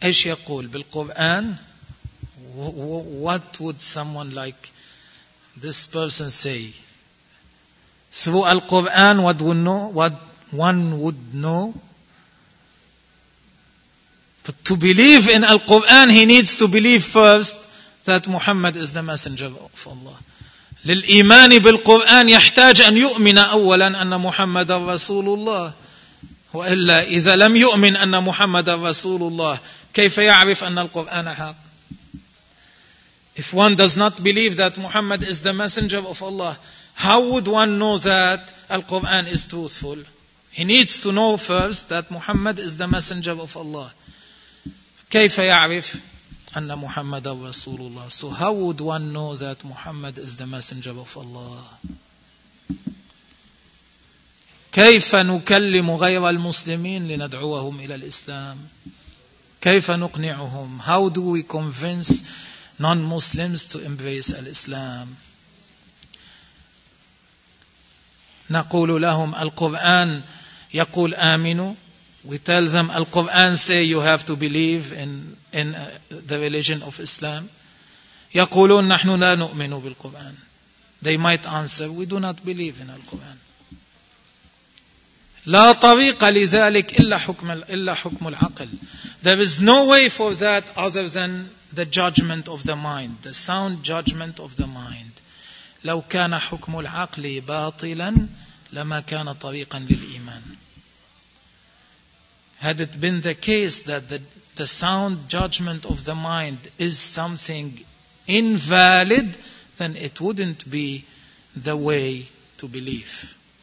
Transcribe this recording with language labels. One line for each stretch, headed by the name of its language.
Arabic: إيش يقول بالقرآن؟
English: What would someone like this person say? Through Al-Quran, what would know? What one would know? But to believe in Al-Quran, he needs to believe first that Muhammad is the messenger of Allah.
Arabic: للإيمان بالقرآن يحتاج أن يؤمن أولا أن محمد رسول الله وإلا إذا لم يؤمن أن محمد رسول الله كيف يعرف أن القرآن حق؟
English: If one does not believe that Muhammad is the messenger of Allah, how would one know that Al-Quran is truthful? He needs to know first that Muhammad is the messenger of Allah.
Arabic: كيف يعرف أن محمد رسول الله.
English: So how would one know that Muhammad is the messenger of Allah?
Arabic: كيف نكلم غير المسلمين لندعوهم إلى الإسلام. كيف نقنعهم.
English: How do we convince non-Muslims to embrace Islam?
Arabic: نقول لهم القرآن يقول آمنوا.
English: We tell them, Al-Quran say you have to believe in the religion of Islam.
Arabic: يقولون نحن لا نؤمن بالقرآن.
English: They might answer, we do not believe in Al-Quran.
Arabic: لا طريق لذلك إلا حكم العقل.
English: There is no way for that other than the judgment of the mind, the sound judgment of the mind.
Arabic: لو كان حكم العقل باطلا لما كان طريقا للإيمان.
English: Had it been the case that the sound judgment of the mind is something invalid, then it wouldn't be the way to believe.